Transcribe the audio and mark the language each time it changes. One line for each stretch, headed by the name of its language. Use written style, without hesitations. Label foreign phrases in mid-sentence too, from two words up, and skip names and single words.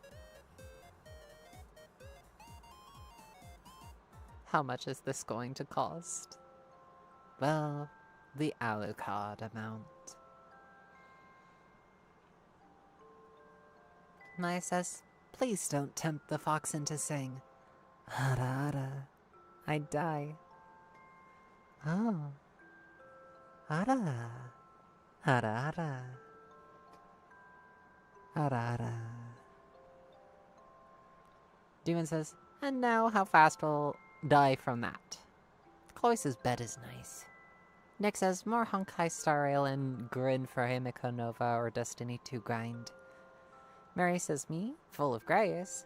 English: How much is this going to cost? Well, the Alucard amount. Maya says, please don't tempt the fox into saying, Hara hara, I'd die. Oh. Hara. Hara hara. Hara hara. Demon says, and now how fast will die from that? Chloe's bed is nice. Nick says, more Honkai Star Ale and grin for Himiko Nova or Destiny 2 grind. Mary says, me? Full of grace?